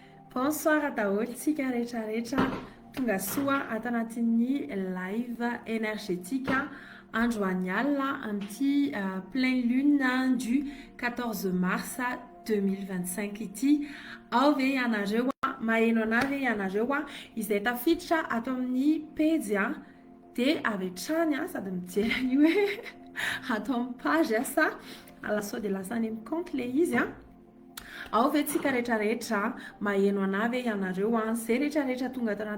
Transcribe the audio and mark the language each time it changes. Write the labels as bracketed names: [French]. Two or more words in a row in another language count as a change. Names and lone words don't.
[French] Bonsoir à [Malagasy] daholo tsika rehetrarehetra tonga soa ato anatin'ny [French] live énergétique [Malagasy] androany alina amin'ity [French] pleine lune du 14 mars 2025 [Malagasy] ity. Ao ve ianareo maheno ana ve ianareo izay tafiditra ato amin'ny page dia avy hatrany sady mijery io hoe ato amin'ny page sa lasa dia lasa any amin'ny compte le izy ao ve tsika rehetrarehetra maheno ana ve ianareo zay rehetrarehetra tonga ato